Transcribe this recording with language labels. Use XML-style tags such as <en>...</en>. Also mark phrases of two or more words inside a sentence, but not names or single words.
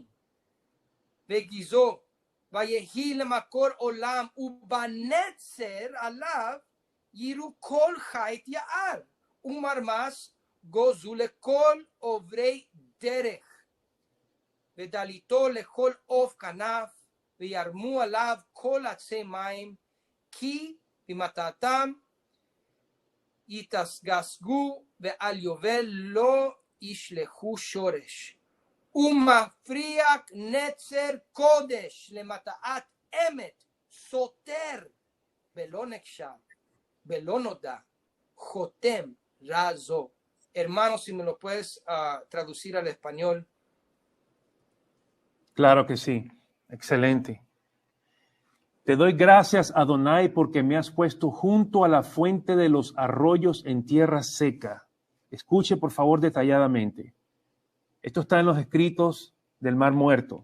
<he>וגיזו, ויהי למקור עולם, ובנצר עליו יראו כל חיית יער, ומרמס גוזו לכל עוברי דרך, ודליתו לכל עוף כנף, וירמו עליו כל עצי מים, כי במטעתם יתגשגו, ועל יובל לא ישלחו שורש. ומפריח נצר קודש למטעת אמת, סותר, ולא נחשב, ולא נודע, חותם רע זו.</he> <es>Hermano, si me lo puedes traducir al español. Claro que sí. Excelente. Te doy gracias, Adonai, porque me has puesto junto a la fuente de los arroyos en tierra seca. Escuche, por favor, detalladamente. Esto está en los escritos del Mar Muerto.</es>